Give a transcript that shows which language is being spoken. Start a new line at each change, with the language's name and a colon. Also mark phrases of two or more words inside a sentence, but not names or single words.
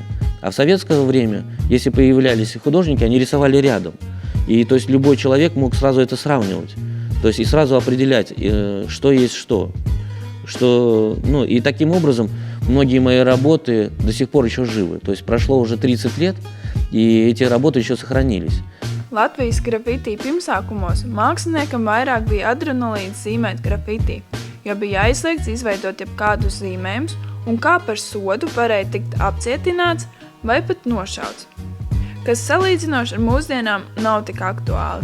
Russian: А в советское время, если появлялись художники, они рисовали рядом. И то есть любой человек мог сразу это сравнивать. То есть и сразу определять, что есть что. И таким образом многие мои работы до сих пор еще живы. То есть прошло уже 30 лет, и эти работы еще сохранились.
Latvian: Latvijas grafiti pirmsākumos māksliniekam vairāk bija adrenalīns zīmēt grafiti, jo bija aizliegts izveidot jebkādus zīmējumus un kā par sodu varēja tikt apcietināts vai pat nošauts, kas salīdzinoši ar mūsdienām nav tik aktuāli.